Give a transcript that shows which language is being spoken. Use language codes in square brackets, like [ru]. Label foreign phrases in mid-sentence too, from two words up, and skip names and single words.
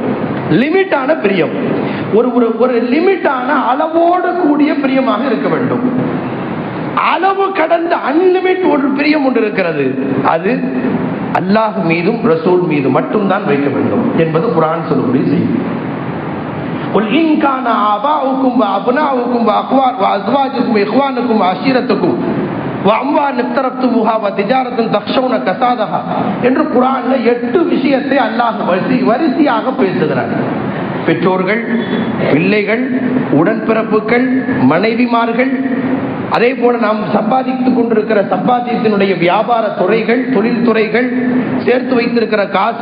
[ta] லிமிட்டான பிரியம், ஒரு லிமிட்டான அளவோடு கூடிய பிரியமாக இருக்க வேண்டும். அளவு கடந்த அன்லிமிட் ஒரு பிரியம் ஒன்று இருக்கிறது. அது அல்லாஹ் மீதும் ரசூல் மீது மட்டும்தான் வைக்க வேண்டும் என்பது குர்ஆன் சொல்லக்கூடிய செய்தி. [ar] قل إن كان آباؤكم وأبناؤكم وأزواجكم وإخوانكم وعشيرتكم وأموال اقترفتموها وتجارة تخشون كسادها [ta] என்று குர்ஆன்ல 8 விஷயத்தை அல்லாஹ் வரிசையாக பேசுகிறார். பெற்றோர்கள், பிள்ளைகள், உடன்பிறப்புகள், மனைவிமார்கள், அதே போல நாம் சம்பாதித்துக் கொண்டிருக்கிற சம்பாத்தியத்தினுடைய வியாபார துறைகள், தொழில் துறைகள், சேர்த்து வைத்திருக்கிற காசு